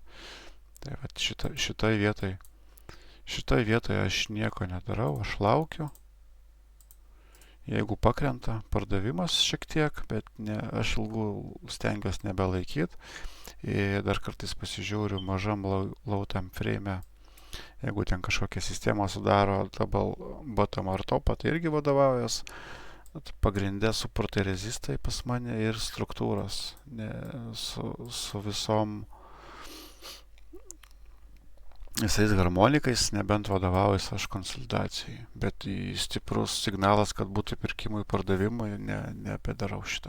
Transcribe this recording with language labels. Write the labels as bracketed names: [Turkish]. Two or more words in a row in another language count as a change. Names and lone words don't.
[Lithuanian] Tai šitoje vietoje aš nieko nedarau, aš laukiu. Jeigu pakrenta pardavimas šiek tiek, bet aš ilgų stengiuosi nebelaikyti. Ir dar kartais pasižiūriu mažam [English] low time frame, [Lithuanian] jeigu ten kažkokią sistemą sudaro [English] double bottom [Lithuanian] ar topą, tai irgi vadovaujas. Pagrindė suportai rezistai pas mane ir struktūros su visais harmonikais, nebent vadovaujasi aš konsolidacijai, bet stiprus signalas, kad būtų pirkimui pardavimui, nebedarau šito.